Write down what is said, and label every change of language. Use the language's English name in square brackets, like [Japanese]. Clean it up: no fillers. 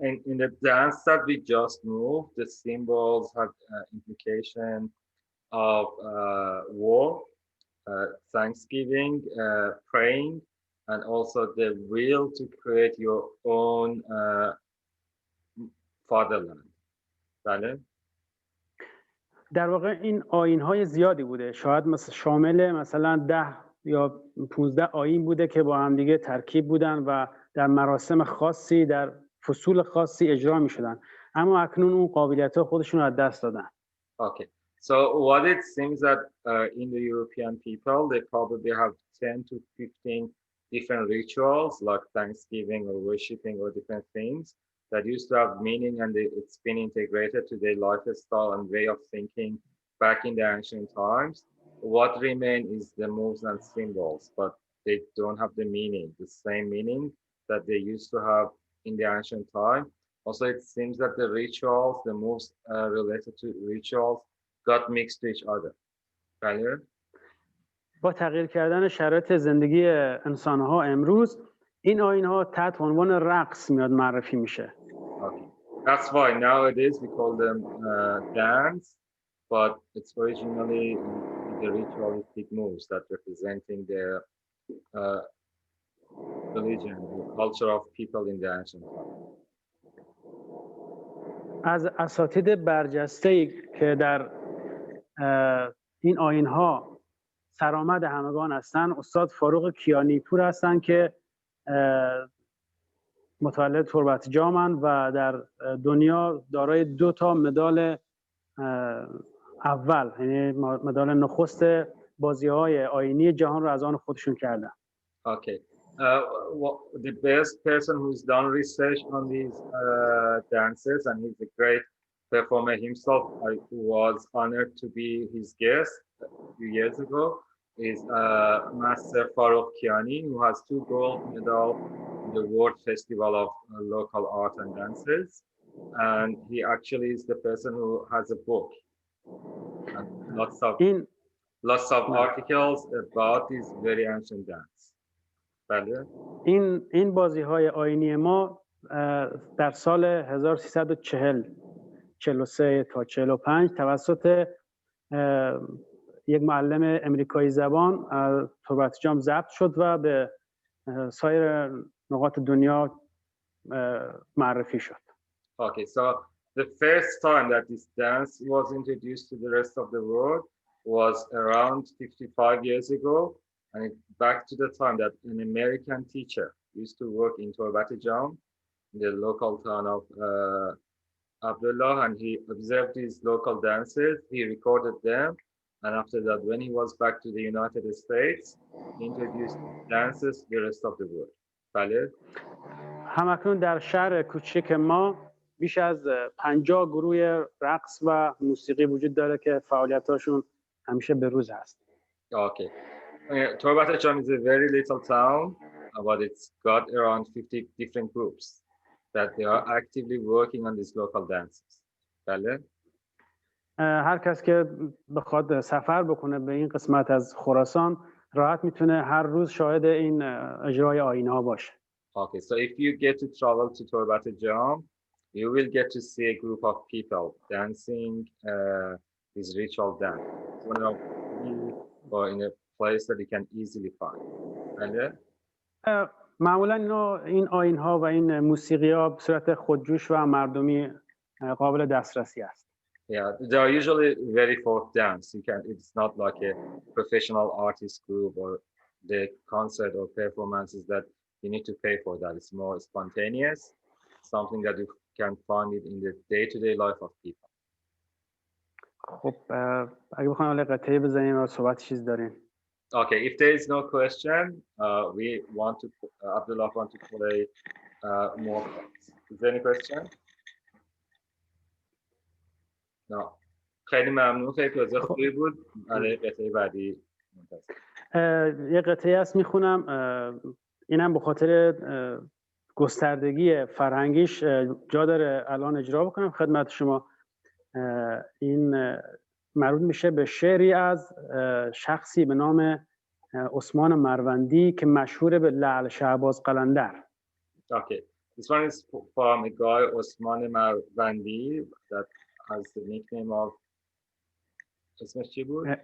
[English] In the dance that we just moved, the symbols have implication of war, thanksgiving, praying, and also the will to create your own fatherland. [Persian] بله؟ در واقع این آیین‌های زیادی بوده. شاید شامل مثلا 10 یا 15 آیین بوده که با هم دیگه ترکیب بودن و در مراسم خاصی در فصول خاصی اجرا می‌شدن. اما اکنون اون قابلیت‌ها خودشون رو از دست دادن. [English] Okay. So what it seems that in the European people, they probably have 10 to 15 different rituals like Thanksgiving or worshiping or different things that used to have meaning, and it's been integrated to their lifestyle and way of thinking back in the ancient times. What remain is the moves and symbols, but they don't have the meaning, the same meaning that they used to have in the ancient time. Also, it seems that the rituals, the moves related to rituals got mixed to each other. Right? [Persian] با تغییر کردن شرایط زندگی انسان‌ها امروز این آیین‌ها تحت عنوان رقص میاد معرفی میشه. [English] Okay. That's why nowadays we call them dance, but it's originally the ritualistic moves that representing the religion, the culture of people in the ancient time. [Persian] از اساتید برجسته‌ای که در این آیین‌ها سرآمد همگان هستند استاد فاروق کیانی پور هستند که متولد تربت جامن و در دنیا دارای 2 تا مدال اول یعنی مدال نخست بازی‌های آیینی جهان رو از آن خودشون کردن. [English] Okay. The best person who's done research on these dances, and he's a great performer himself. I was honored to be his guest a few years ago. Is Master Farouk Kiani, who has 2 gold medals in the World Festival of Local Art and Dances, and he actually is the person who has a book and lots of articles about this very ancient dance. [Persian] این بازی‌های آیینی ما در سال 1340 43 تا 45 توسط یک معلم امریکایی زبان توربت جام ضبط شد و به سایر نقاط دنیا معرفی شد. [English] Okay, so the first time that this dance was introduced to the rest of the world was around 55 years ago, and back to the time that an American teacher used to work in Torbat Jam, in the local town of Abdullah, and he observed these local dances, he recorded them, and after that, when he was back to the United States, he introduced dances to the rest of the world. [Persian] بله؟ همکنون در شهر کوچک ما بیش از 50 گروه رقص و موسیقی وجود داره که فعالیتاشون همیشه به روز هست. [English] Okay. Torbat Jam is a very little town, but it's got around 50 different groups that they are actively working on these local dances. [Persian] بله؟ هر کس که بخواد سفر بکنه به این قسمت از خراسان راحت میتونه هر روز شاهد این اجرای آیین‌ها باشه. [English] Okay, so if you get to travel to Torbat Jam, you will get to see a group of people dancing this ritual dance. Or in a place that you can easily find. [Persian] بله؟ معمولا این آیین‌ها و این موسیقی‌ها به صورت خودجوش و مردمی قابل دسترسی است. [English] Yeah, they are usually very folk dance. It's not like a professional artist group or the concert or performances that you need to pay for that. It's more spontaneous, something that you can find it in the day-to-day life of people. [Persian] خب اگه بخوایم حالا قطعه بزنیم و صحبت چیز داریم. [English] Okay, if there is no question, Abdullah want to play more. Is there any question? No. [Persian] خیلی ممنون، خیلی توضیح خوبی بود. برای قطعه بعدی یه قطعه هست میخونم، اینم به خاطر گستردگی فرهنگیش جا داره الان اجرا بکنم خدمت شما. این مربوط میشه به شعری از شخصی به نام عثمان مروندی که مشهور به لعل شهباز قلندر. [English] Okay. This one is from a guy Osman Marwandi that has the nickname of [Persian] اسمش چی بود؟